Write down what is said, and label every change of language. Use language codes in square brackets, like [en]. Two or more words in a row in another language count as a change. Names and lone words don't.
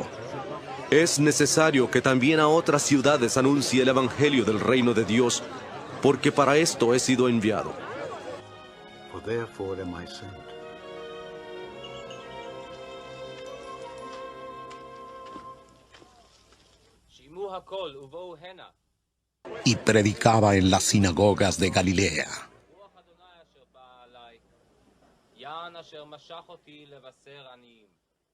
[es] Es necesario que también a otras ciudades anuncie el evangelio del reino de Dios, porque para esto he sido enviado. Y predicaba en las sinagogas de Galilea. [he] רוח אדוני אשר באה עליי, יען אשר משח אותי לבשר עניים.